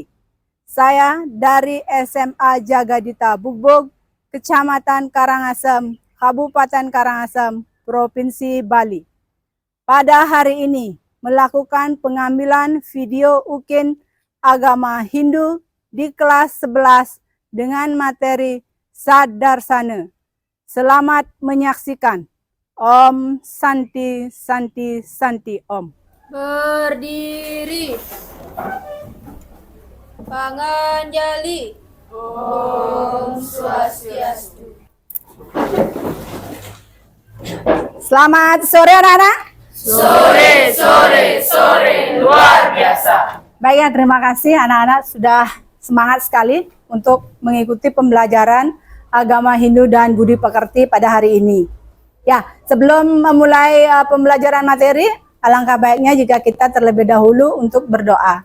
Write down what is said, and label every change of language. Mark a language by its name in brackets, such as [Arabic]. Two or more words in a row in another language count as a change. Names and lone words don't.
[Indonesian] Saya dari SMA Jagadita Bugbog, Kecamatan Karangasem, Kabupaten Karangasem, Provinsi Bali. Pada hari ini melakukan pengambilan video UKIN agama Hindu di kelas 11 dengan materi Saddarsana. Selamat menyaksikan. [Sanskrit] Om Santi Santi Santi Om. [Indonesian] Berdiri. Panganjali. [Sanskrit] Om Swastiastu. [Indonesian] Selamat sore anak-anak. Sore, luar biasa. Baik ya, terima kasih anak-anak sudah semangat sekali untuk mengikuti pembelajaran agama Hindu dan Budi Pekerti pada hari ini. Ya, sebelum memulai pembelajaran materi, alangkah baiknya jika kita terlebih dahulu untuk berdoa.